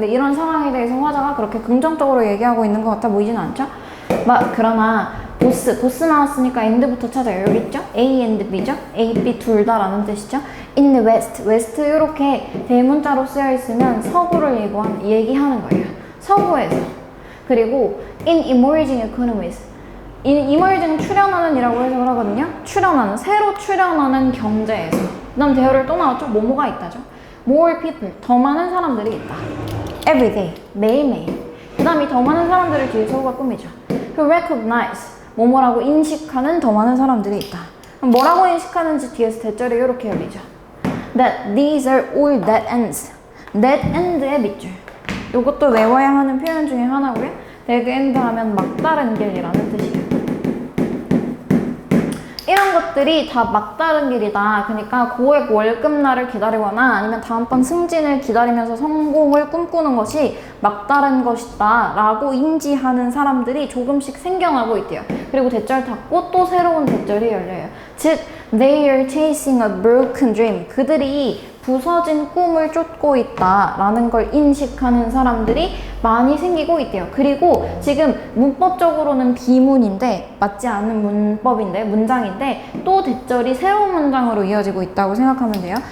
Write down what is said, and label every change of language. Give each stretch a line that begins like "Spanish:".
Korean: 근데 이런 상황에 대해서 화자가 그렇게 긍정적으로 얘기하고 있는 것 같아 보이진 않죠? 그러나 보스 나왔으니까 and부터 찾아요. 여기 있죠? A and B죠? A, B 둘 다라는 뜻이죠?
English: In the West
Korean: 이렇게 대문자로 쓰여 있으면 서구를 얘기하는 거예요. 서구에서. 그리고
English: in emerging economies.
Korean: emerging 출현하는 이라고 해석을 하거든요. 새로 출현하는 경제에서. 그 다음 대열을 또 나왔죠? 뭐뭐가 있다죠?
English: More people,
Korean: 더 많은 사람들이 있다.
English: Every day,
Korean: 매일매일. 그 다음 이 더 많은 사람들을 뒤에 서구가 꾸미죠. 그 recognize, 뭐뭐라고 인식하는 더 많은 사람들이 있다. 그럼 뭐라고 인식하는지 뒤에서 대절이 이렇게 열리죠.
English: That these are all dead ends.
Korean: dead end의 밑줄. 이것도 외워야 하는 표현 중에 하나고요. dead end 하면 막다른 길이라는 뜻이에요. 이런 것들이 다 막다른 길이다. 그러니까 고액 월급날을 기다리거나 아니면 다음번 승진을 기다리면서 성공을 꿈꾸는 것이 막다른 것이다 라고 인지하는 사람들이 조금씩 생겨나고 있대요. 그리고 대절 닫고 또 새로운 대절이 열려요. 즉,
English: they are chasing a broken dream.
Korean: 그들이 부서진 꿈을 쫓고 있다라는 걸 인식하는 사람들이 많이 생기고 있대요. 그리고 지금 문법적으로는 비문인데 맞지 않는 문장인데 또 대절이 새로운 문장으로 이어지고 있다고 생각하면 돼요.